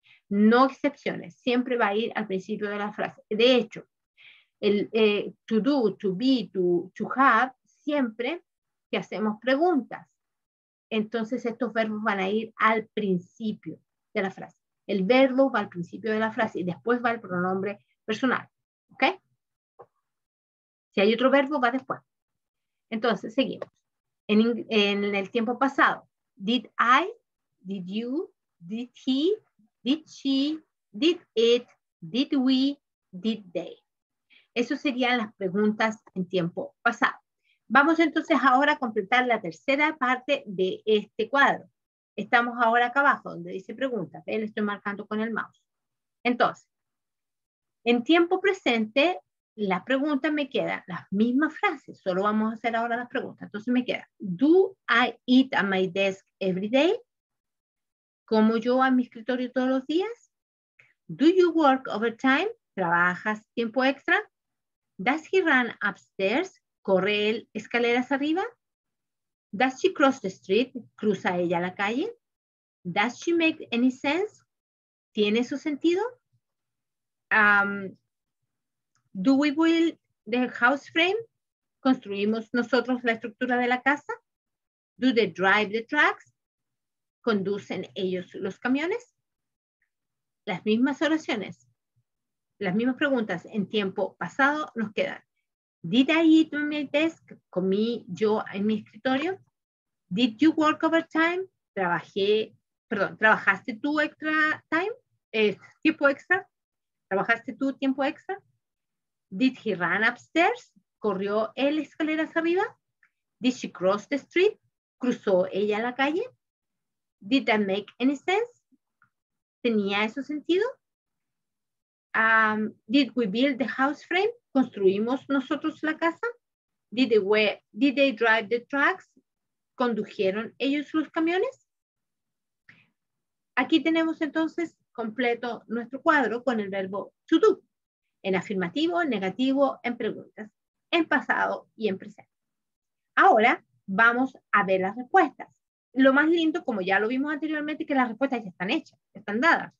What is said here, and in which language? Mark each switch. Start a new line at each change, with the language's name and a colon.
Spanish: No excepciones. Siempre va a ir al principio de la frase. De hecho, el to do, to be, to have, siempre que hacemos preguntas, entonces estos verbos van a ir al principio de la frase. El verbo va al principio de la frase y después va el pronombre personal. ¿Ok? Si hay otro verbo, va después. Entonces, seguimos. En el tiempo pasado,
English: did I, did you, did he, did she, did it, did we, did they.
Spanish: Eso serían las preguntas en tiempo pasado. Vamos entonces ahora a completar la tercera parte de este cuadro. Estamos ahora acá abajo donde dice preguntas. Le estoy marcando con el mouse. Entonces, en tiempo presente, las preguntas me quedan las mismas frases. Solo vamos a hacer ahora las preguntas. Entonces me queda,
English: do I eat at my desk every day?
Spanish: ¿Como yo a mi escritorio todos los días?
English: Do you work overtime?
Spanish: ¿Trabajas tiempo extra?
English: Does he run upstairs?
Spanish: ¿Corre él escaleras arriba?
English: Does she cross the street?
Spanish: ¿Cruza ella la calle?
English: Does she make any sense?
Spanish: ¿Tiene su sentido?
English: Do we build the house frame?
Spanish: ¿Construimos nosotros la estructura de la casa?
English: Do they drive the trucks?
Spanish: ¿Conducen ellos los camiones? Las mismas oraciones, las mismas preguntas en tiempo pasado nos quedan.
English: Did I eat on my desk?
Spanish: ¿Comí yo en mi escritorio?
English: Did you work overtime?
Spanish: ¿Trabajaste tú
English: extra time?
Spanish: ¿Tiempo extra? ¿Trabajaste tú tiempo extra?
English: Did he run upstairs?
Spanish: ¿Corrió él escaleras arriba?
English: Did she cross the street?
Spanish: ¿Cruzó ella la calle?
English: Did that make any sense?
Spanish: ¿Tenía eso sentido?
English: Did we build the house frame?
Spanish: ¿Construimos nosotros la casa?
English: Did they drive the trucks?
Spanish: ¿Condujeron ellos los camiones? Aquí tenemos entonces completo nuestro cuadro con el verbo to do. En afirmativo, en negativo, en preguntas, en pasado y en presente. Ahora vamos a ver las respuestas. Lo más lindo, como ya lo vimos anteriormente, es que las respuestas ya están hechas, ya están dadas.